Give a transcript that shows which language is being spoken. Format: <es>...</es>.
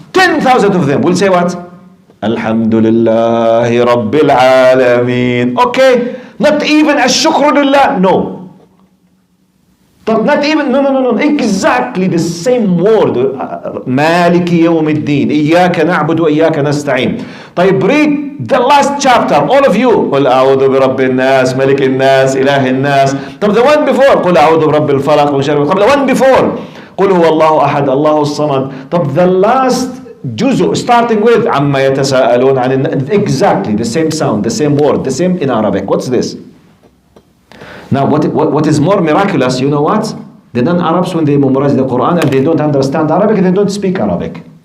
<en>10,000 of them will say what?</en> <ar>Alhamdulillahi Rabbil Alameen.</ar> <en>Okay, not even</en> <ar>Ash-Shukru Lillah,</ar> <en>no. But not even, no, exactly the same word.</en> <ar>Maliki yawmiddin, Iyaka na'budu wa iyaka nasta'in.</ar> <en>طيب, read the last chapter, all of you.</en> <ar>قل أعوذ برب الناس, ملك الناس, إله الناس. طب</ar> <en>the one before,</en> <ar>قل أعوذ برب الفلق, من شر. طب the one before, قل هو الله أحد, الله الصمد.</ar> <en>طب the last juzu, starting with</en> <ar>عما يتساءلون عن,</ar> <en>exactly the same sound, the same word, the same in Arabic. What's this? Now, what is more miraculous, you know what? The non-Arabs, when they memorize the Quran and they don't understand Arabic, they don't speak Arabic.</en>